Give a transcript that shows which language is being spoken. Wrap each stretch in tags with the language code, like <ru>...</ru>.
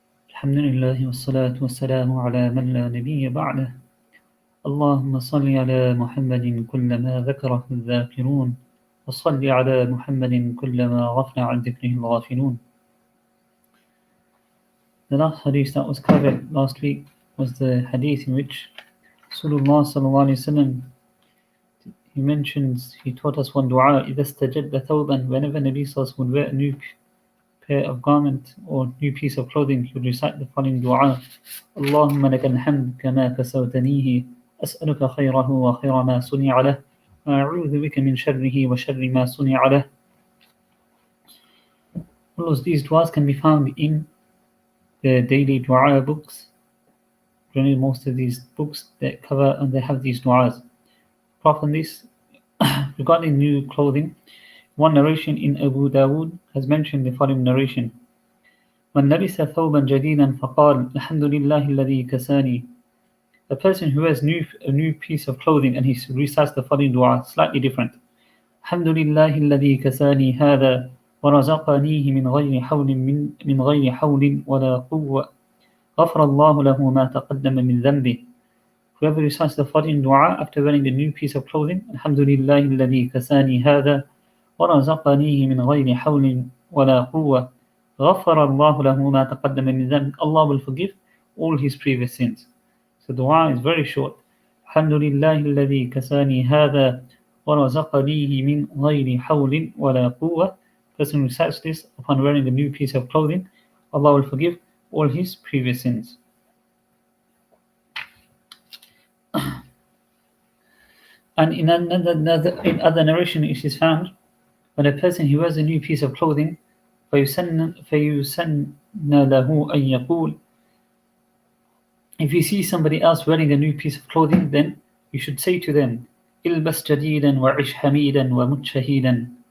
<ar>الحمد لله والصلاة والسلام على من لا نبي بعده اللهم صل على محمد كلما ذكره الذاكرون وصل على محمد كلما غفل عن ذكره الغافلون.</ar> <en>The last hadith that was covered last week was the hadith in which Rasulullah ﷺ, he taught us one dua,</en> <ar>إِذَا اسْتَجَدَّ ثَوْبًا,</ar> <en>whenever Nabi Sallallahu would wear a new pair of garment or new piece of clothing, he would recite the following dua:</en> <ar>اللهم لك الحمد كما كسوتنيه أسألك خيره وخير ما صنع له</ar> <en>وأعوذ بك من شره وشر ما صنع له. All of these duas can be found in the daily dua books. Generally, most of these books that cover and they have these duas. Apart from this, regarding new clothing, one narration in Abu Dawood has mentioned the following narration:</en> <ar>من لبس ثوبا جديدا فقال الحمد لله الذي كساني.</ar> <en>A person who has a new piece of clothing and he recites the following dua, slightly different:</en> <ar>الحمد لله الذي كساني هذا ورزقنيه من غير حول ولا قوة غفر الله له ما تقدم من ذنبه.</ar> <en>Whoever recites the following dua after wearing the new piece of clothing:</en> <ar>الحمد لله الذي كساني هذا ورزقنيه من غير حول ولا قوة غفر الله له ما تقدم من ذنب,</ar> <en>Allah will forgive all his previous sins. So the dua is very short.</en> <ar>الحمد لله الذي كساني هذا ورزقنيه من غير حول ولا قوة.</ar> <en>Person recites this upon wearing a new piece of clothing, Allah will forgive all his previous sins. And in other narration it is found, when a person who wears a new piece of clothing,</en> <ar>فيسن له أن يقول,</ar> <en>if you see somebody else wearing a new piece of clothing, then you should say to them,</en> <ar>البس جديدا وعش حميدا ومت شهيدا.</ar>